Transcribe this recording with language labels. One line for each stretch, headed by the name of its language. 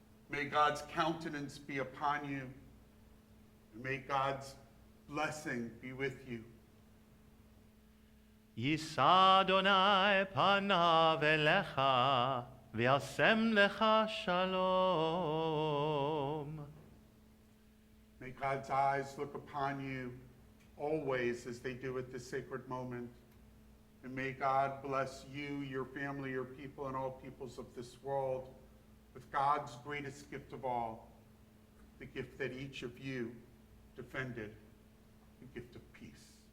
English: May God's countenance be upon you, and may God's blessing be with you.
Hebrew: יישא אדוני פניו אליך וישם לך שלום.
English: May God's eyes look upon you always as they do at this sacred moment. And may God bless you, your family, your people, and all peoples of this world with God's greatest gift of all, the gift that each of you defended, the gift of peace.